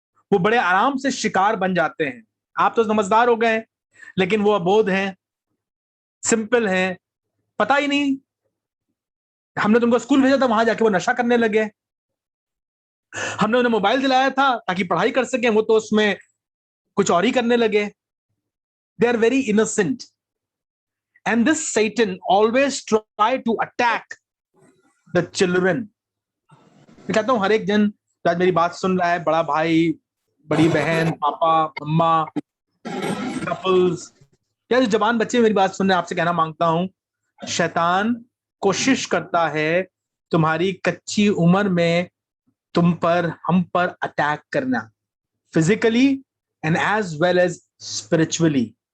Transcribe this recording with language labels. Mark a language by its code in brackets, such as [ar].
[hi] वो बड़े आराम से शिकार बन जाते हैं। आप तो समझदार हो गए, लेकिन वो अबोध हैं, सिंपल हैं, पता ही नहीं। हमने तुमको स्कूल भेजा था, वहां जाके वो नशा करने लगे। हमने उन्हें मोबाइल दिलाया था ताकि पढ़ाई कर सकें, वो तो उसमें कुछ और ही करने लगे। [en] They are very innocent, and this Satan always try to attack the children. [hi] मैं कहता हूं हर एक जन जो आज मेरी बात सुन रहा है, बड़ा भाई, बड़ी बहन, पापा, मम्मा, कपल्स, या जो जवान बच्चे मेरी बात सुन रहे हैं, आपसे कहना मांगता हूं, शैतान कोशिश करता है तुम्हारी कच्ची उम्र में तुम पर, हम पर अटैक करना, [en] Physically and as well as spiritually.